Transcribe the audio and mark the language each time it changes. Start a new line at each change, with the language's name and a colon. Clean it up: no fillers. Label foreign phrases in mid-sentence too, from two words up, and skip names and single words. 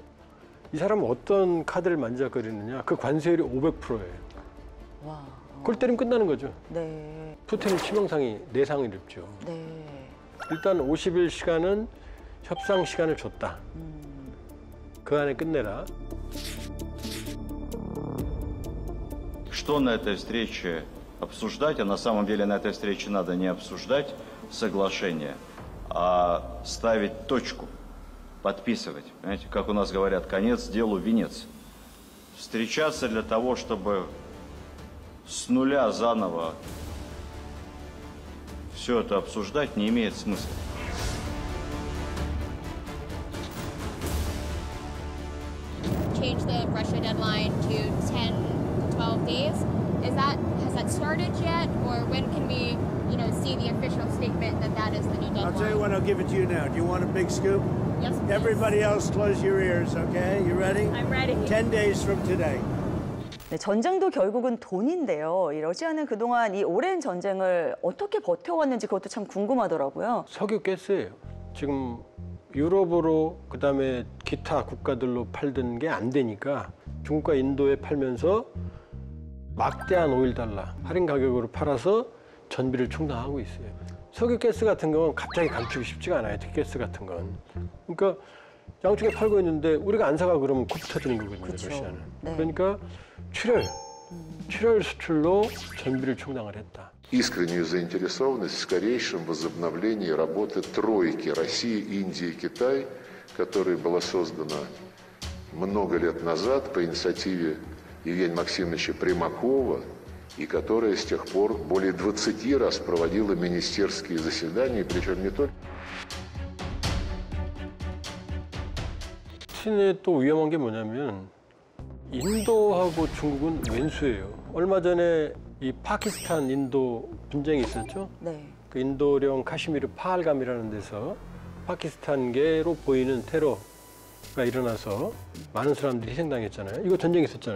Korean: 이 사람은 어떤 카드를 만지작거리느냐? 그 관세율이 500%예요. 와. 그걸 때리면 끝나는 거죠. 네. 푸틴은 치명상이 4상을 입죠. 네. 일단 50일 시간은 협상 시간을 줬다. 그 안에 끝내라.
Russian: Что на этой встрече обсуждать, а на самом деле на этой встрече надо не обсуждать соглашение, а ставить точку, подписывать. Понимаете, как у нас говорят, конец делу венец. Встречаться для того, чтобы с нуля заново все это обсуждать, не имеет смысла.
English: Change the Russia deadline to 10, 12 days. Has that started yet, or when can we, see the official statement that that is the new deadline? I'll tell you what, I'll give it to you now. Do you want a big scoop? Yes, please. Everybody else, close your ears, okay? You ready? I'm ready. 10 days from today.
Korean: 네, 전쟁도 결국은 돈인데요. 이 러시아는 그동안 이 오랜 전쟁을 어떻게 버텨왔는지 그것도 참 궁금하더라고요. 석유 가스예요. 지금 유럽으로 그다음에 기타 국가들로 팔던 게 안 되니까 중국과 인도에 팔면서 막대한 오일 달러 할인 가격으로 팔아서 전비를 충당하고 있어요. 석유 가스 같은 건 갑자기 감추기 쉽지가 않아요. 특히 가스 같은 건. 그러니까 양쪽에 팔고 있는데 우리가 안 사가 그러면 굽 터지는 거거든요. 그쵸. 러시아는. 네. 그러니까 출혈 수출로 전비를 충당을 했다.
Russian: Искреннюю заинтересованность в скорейшем возобновлении работы тройки России, Индии и Китай, которая была создана много лет назад по инициативе Евгения Максимовича Примакова и которая с тех пор более 20 раз проводила министерские заседания, причем не только.
Korean: 푸틴의 또 위험한 게 뭐냐면 인도하고 중국은 왼수예요. 얼마 전에 이 파키스탄 인도 분쟁이 있었죠. 네. 그 인도령 카시미르 파할감이라는 데서 파키스탄계로 보이는 테러가 일어나서 많은 사람들이 희생당했잖아요. 이거 전쟁이 있었잖아요.